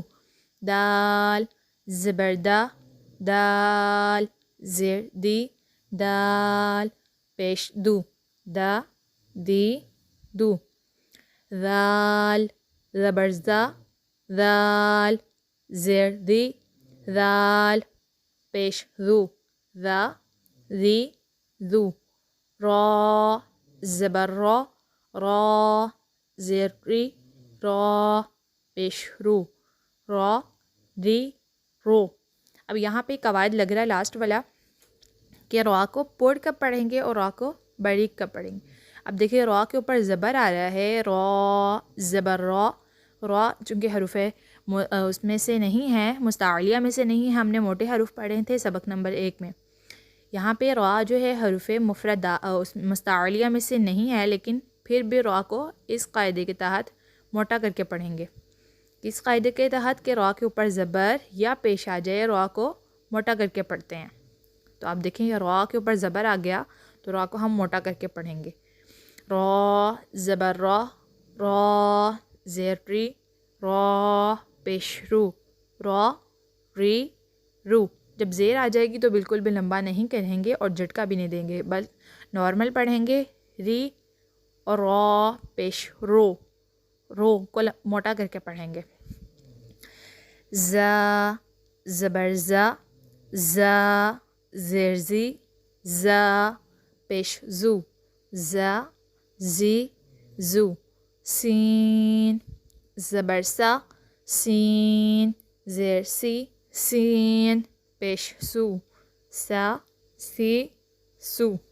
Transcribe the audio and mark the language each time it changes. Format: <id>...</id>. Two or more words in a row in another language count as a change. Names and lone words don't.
<ur>دال زبر دا دال زیر دی دال پیش دو دا دی دو. ذال زبر زا ذال زیر دی ذال پیش ذو ذا ذی ذو. را زبر را را زیر ری را پیش رو را ری رو. اب یہاں پہ قواعد لگ رہا ہے لاسٹ والا کہ را کو پوڑ کب پڑھیں گے اور را کو باریک کب پڑھیں گے. اب دیکھیں را کے اوپر زبر آ رہا ہے, را زبر را. را چونکہ حروف اس میں سے نہیں ہے, مستعلیہ میں سے نہیں ہے, ہم نے موٹے حروف پڑھے تھے سبق نمبر 1 میں. یہاں پہ را جو ہے حروف مستعلیہ میں سے نہیں ہے, لیکن پھر بھی را کو اس قاعدے کے تحت موٹا کر کے پڑھیں گے. اس قاعدے کے تحت کہ را کے اوپر زبر یا پیش آ جائے را کو موٹا کر کے پڑھتے ہیں. تو آپ دیکھیں یہ را کے اوپر زبر آ گیا تو را کو ہم موٹا کر کے پڑھیں گے. را زبر را را زیر ری را پیش رو را ری رو. جب زیر آ جائے گی تو بالکل بھی لمبا نہیں کریں گے اور جھٹکا بھی نہیں دیں گے, بل نارمل پڑھیں گے. ری اور را پیش رو رو کو موٹا کر کے پڑھیں گے. زا زبر زا زا زیر زی زا پیش زو زا زی زو. سین زبر سا سین زیر سی سین پیش سو سا سی سو.</ur>